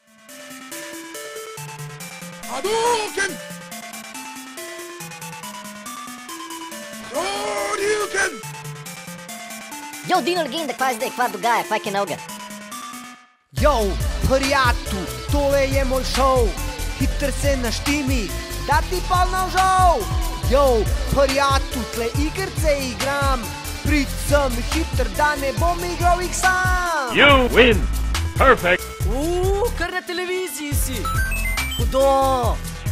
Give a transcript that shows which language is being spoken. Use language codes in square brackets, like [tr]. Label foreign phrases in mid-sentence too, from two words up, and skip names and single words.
[sl] Yo, Dino Legenda, kva je zdaj, kva dogaja, kva je noga? Yo, prijatelj, tole je moj šov, hitro se naštimi, da ti pa navžal. Yo, prijatelj, tle igrce igram, prid sem hitr, da ne bom igral jih sam. [en] You win! Perfect! [sl] Kar na televiziji si. Hudo.